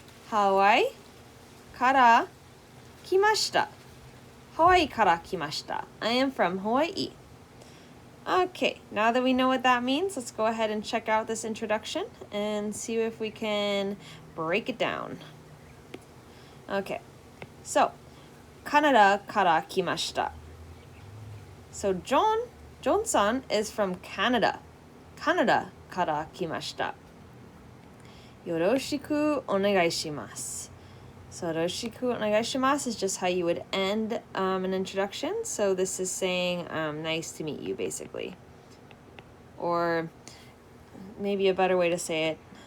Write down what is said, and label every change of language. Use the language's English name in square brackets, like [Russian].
[Japanese] Hawaii kara kimashita. Hawaii kara kimashita. [English] I am from Hawaii. Okay, now that we know what that means, let's go ahead and check out this introduction and see if we can break it down. Okay, [Japanese] So, Canada から来ました。 [English] So, John-san is from Canada. [Japanese] Canada から来ました。よろしくお願いします。 [English] So, [Japanese] よろしくお願いします [English] is just how you would end an introduction. So, this is saying, nice to meet you, basically. Or maybe a better way to say it.